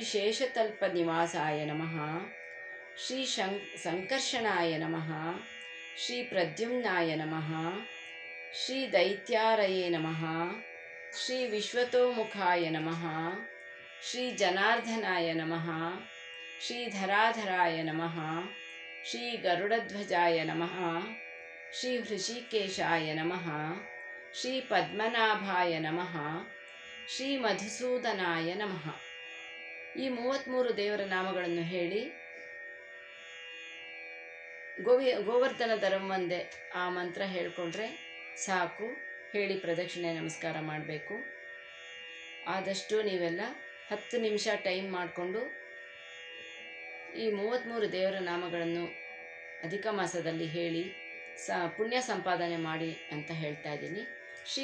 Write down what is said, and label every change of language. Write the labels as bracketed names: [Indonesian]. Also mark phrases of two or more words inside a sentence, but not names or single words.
[Sanskrit] ಶೇಷತಲ್ಪ ನಿವಾಸಾಯ ನಮಃ, ಶ್ರೀ ಸಂಕರ್ಷಣಾಯ ನಮಃ, ಶ್ರೀ ಪ್ರದ್ಯುಮ್ನಾಯ ನಮಃ, ಶ್ರೀ ದೈತ್ಯಾರಯೇ ನಮಃ, ಶ್ರೀ ವಿಶ್ವತೋಮುಖಾಯ ನಮಃ, ಶ್ರೀ ಜನಾರ್ದನಾಯ ನಮಃ, ಶ್ರೀ ಧರಾಧರಾಯ ನಮಃ, ಶ್ರೀ ಗರುಡಧ್ವಜಾಯ ನಮಃ, ಶ್ರೀ ಹೃಷಿಕೇಶಾಯ ನಮಃ, ಶ್ರೀ ಪದ್ಮನಾಭಾಯ ನಮಃ, ಶ್ರೀ ಮಧುಸೂದನಾಯ ನಮಃ. [Kannada] ಈ 33 ದೇವರ ನಾಮಗಳನ್ನು ಹೇಳಿ [Sanskrit] ಗೋವರ್ಧನಧರಂ ವಂದೇ [Kannada] ಆ ಮಂತ್ರ ಹೇಳ್ಕೊಂಡ್ರೆ ಸಾಕು. ಹೇಳಿ ಪ್ರದಕ್ಷಿಣೆ ನಮಸ್ಕಾರ ಮಾಡಬೇಕು. ಆದಷ್ಟು ನೀವೆಲ್ಲ 10 ನಿಮಿಷ ಟೈಮ್ ಮಾಡಿಕೊಂಡು ಈ 33 ದೇವರ ನಾಮಗಳನ್ನು ಅಧಿಕ ಮಾಸದಲ್ಲಿ ಹೇಳಿ ಪುಣ್ಯ ಸಂಪಾದನೆ ಮಾಡಿ ಅಂತ ಹೇಳ್ತಾ ಇದ್ದೀನಿ.